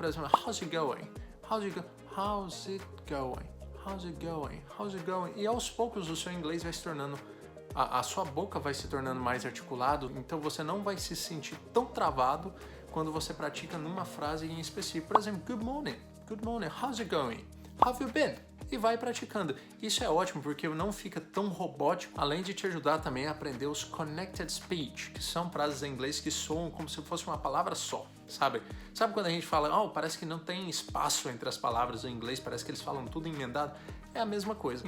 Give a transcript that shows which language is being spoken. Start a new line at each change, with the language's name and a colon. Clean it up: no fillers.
Portuguese: Por exemplo,
English: how's it going? How's it going? How's it going? How's it going?
Portuguese: E aos poucos o seu inglês vai se tornando... A sua boca vai se tornando mais articulado, então você não vai se sentir tão travado quando você pratica numa frase em específico. Por exemplo,
English: good morning, how's it going? How have you been?
Portuguese: E vai praticando. Isso é ótimo porque não fica tão robótico, além de te ajudar também a aprender os connected speech, que são frases em inglês que soam como se fosse uma palavra só, sabe? Sabe quando a gente fala, parece que não tem espaço entre as palavras em inglês, parece que eles falam tudo emendado? É a mesma coisa.